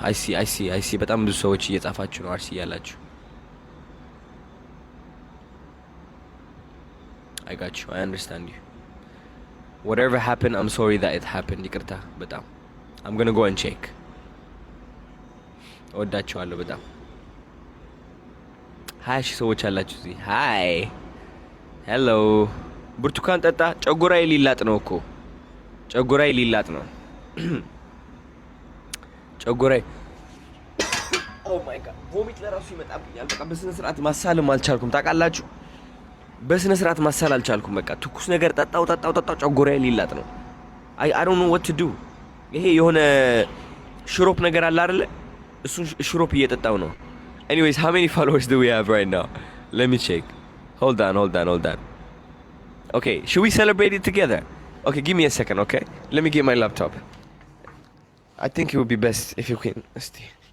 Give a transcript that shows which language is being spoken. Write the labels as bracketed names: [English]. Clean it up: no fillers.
[English] I see [Amharic] በጣም ብዙ ሰዎች እየጻፋችሁ ነው አርሲ ያላችሁ። [English] I got you. I understand you. Whatever happened, I'm sorry that it happened. [Amharic] ይቅርታ በጣም [English] I'm gonna go and check. [Amharic] እወዳችኋለሁ በጣም። 20 ሺህ ሰዎች አላችሁ እዚህ። ሃይ ሄሎ። ብርቱካን ጠጣ። ጨጉራዬ ሊላጥ ነው እኮ ጨጉራዬ ሊላጥ ነው። ጨጉራዬ [English] ኦ ማይ ጋድ [Amharic] ቮሚት ለራሱ ይመጣብኛል። በቃ በስነ ስርዓት ማሳልም አልቻልኩም ታውቃላችሁ። በስነ ስርዓት ማሳል አልቻልኩም። በቃ ትኩስ ነገር ጠጣው ጨጉራዬ ሊላጥ ነው። [English] I don't know what to do። [Amharic] ይሄ የሆነ ሽሮፕ ነገር አለ አይደለ? እሱን ሽሮፕ እየጠጣው ነው። [English] Anyways, how many followers do we have right now? Let me check. Hold on. Okay, should we celebrate it together? Okay, give me a second, okay? Let me get my laptop. I think it would be best if you can stay.